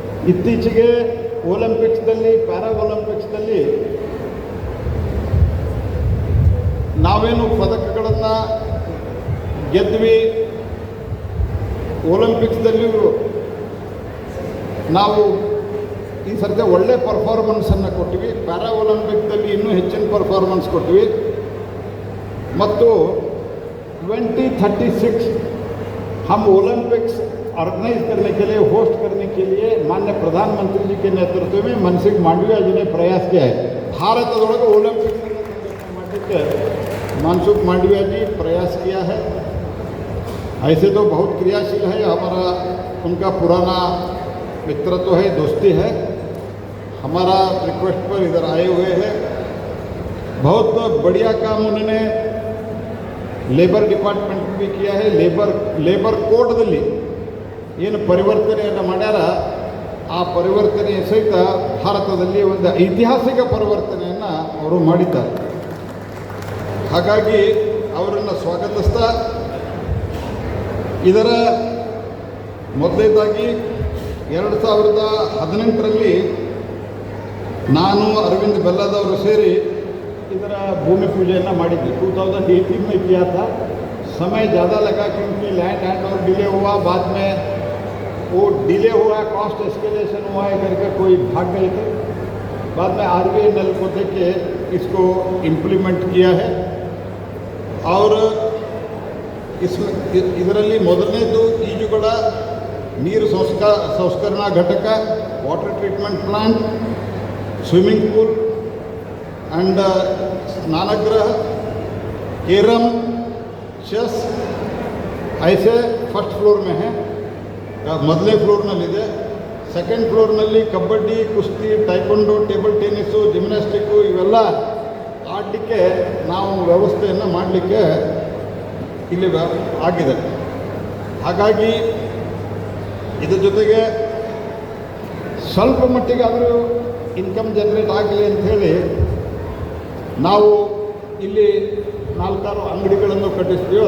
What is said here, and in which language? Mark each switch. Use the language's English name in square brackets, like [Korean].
[Kannada] ಇತ್ತೀಚೆಗೆ ಒಲಿಂಪಿಕ್ಸ್ದಲ್ಲಿ, ಪ್ಯಾರಾ ಒಲಿಂಪಿಕ್ಸ್ದಲ್ಲಿ ನಾವೇನು ಪದಕಗಳನ್ನು ಗೆದ್ವಿ, ಒಲಿಂಪಿಕ್ಸ್ದಲ್ಲಿಯೂ ನಾವು ಈ ಸರ್ತಿ ಒಳ್ಳೆ ಪರ್ಫಾರ್ಮೆನ್ಸನ್ನು ಕೊಟ್ಟಿವಿ. ಪ್ಯಾರಾ ಒಲಿಂಪಿಕ್ದಲ್ಲಿ ಇನ್ನೂ ಹೆಚ್ಚಿನ ಪರ್ಫಾರ್ಮೆನ್ಸ್ ಕೊಟ್ಟಿವಿ ಮತ್ತು [Hindi] 2036 हम ओलंपिक्स ऑर्गेनाइज करने के लिए, होस्ट करने के लिए माननीय प्रधानमंत्री जी के नेतृत्व में मनसुख मांडव्य जी ने प्रयास किया है. भारतदೊಳಗೆ ओलंपिक्स करने के मनसुख मांडव्य जी प्रयास किया है. ऐसे तो बहुत क्रियाशील है, हमारा उनका पुराना मित्रत्व है, दोस्ती है. हमारा रिक्वेस्ट पर इधर आए हुए हैं. बहुत बढ़िया काम उन्होंने ಲೇಬರ್ ಡಿಪಾರ್ಟ್ಮೆಂಟ್ भी किया है. [Kannada] ಲೇಬರ್ ಕೋಡ್ದಲ್ಲಿ ಏನು ಪರಿವರ್ತನೆಯನ್ನು ಮಾಡ್ಯಾರ, ಆ ಪರಿವರ್ತನೆ ಸಹಿತ ಭಾರತದಲ್ಲಿ ಒಂದು ಐತಿಹಾಸಿಕ ಪರಿವರ್ತನೆಯನ್ನು ಅವರು ಮಾಡಿದ್ದಾರೆ. ಹಾಗಾಗಿ ಅವರನ್ನು ಸ್ವಾಗತಿಸ್ತಾ, ಇದರ ಮೊದಲನೇದಾಗಿ 2018ರಲ್ಲಿ ನಾನು ಅರವಿಂದ್ ಬೆಲ್ಲದವರು ಸೇರಿ ಇದರ भूमि पूजन ಮಾಡಿದ್ವಿ. [Hindi] 2018 में किया था. समय ज़्यादा लगा क्योंकि लैंड हैंड ओवर डिले हुआ. बाद में वो डिले हुआ, कॉस्ट एस्केलेशन हुआ है करके कोई भाग गए थे. बाद में RVNL को देके इसको इम्प्लीमेंट किया है. और इसमें [Kannada] ಇದರಲ್ಲಿ ಮೊದಲನೇದು ಈಜುಗಳ ನೀರು ಸಂಸ್ಕರಣಾ ಘಟಕ, water treatment [Hindi] plant, swimming pool and स्नानगृह, carrom, chess ऐसे फर्स्ट फ्लोर में है. [Kannada] ಮೊದಲನೇ ಫ್ಲೋರ್ನಲ್ಲಿದೆ. ಸೆಕೆಂಡ್ ಫ್ಲೋರ್ನಲ್ಲಿ ಕಬಡ್ಡಿ, ಕುಸ್ತಿ, ಟೈಕೊಂಡೋ, ಟೇಬಲ್ ಟೆನ್ನಿಸು, ಜಿಮ್ನಾಸ್ಟಿಕ್ಕು ಇವೆಲ್ಲ ಆಡಲಿಕ್ಕೆ ನಾವು ವ್ಯವಸ್ಥೆಯನ್ನು ಮಾಡಲಿಕ್ಕೆ ಇಲ್ಲಿ ಆಗಿದೆ. ಹಾಗಾಗಿ ಇದ್ರ ಜೊತೆಗೆ ಸ್ವಲ್ಪ ಮಟ್ಟಿಗಾದರೂ ಇನ್ಕಮ್ ಜನರೇಟ್ ಆಗಲಿ ಅಂಥೇಳಿ ನಾವು ಇಲ್ಲಿ 4-6 ಅಂಗಡಿಗಳನ್ನು ಕಟ್ಟಿಸ್ತೀವಿ.